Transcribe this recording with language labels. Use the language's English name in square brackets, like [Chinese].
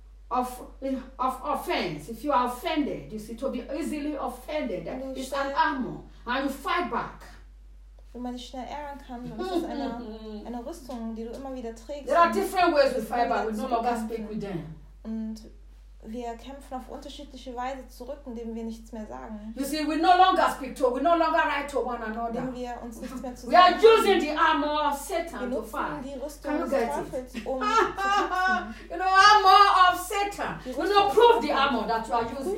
[English] Armor of offense. If you are offended, you see, to be easily offended, it's an armor. And you fight back. [German] Wenn man dich schnell ärgern kann, dann ist es eine Rüstung, die du immer wieder trägst. [English] There are different ways we fight back. We no longer speak with them. [German] Und wir kämpfen auf unterschiedliche Weise zurück, indem wir nichts mehr sagen. [English] You see, we no longer speak to, we no longer write to one another. [German] Indem wir uns nichts mehr zu [English] sagen. We are using the armor of Satan to fight. [German] Die Rüstung des Teufels, um [English] you know, armor of Satan. You know, prove the armor that you are using.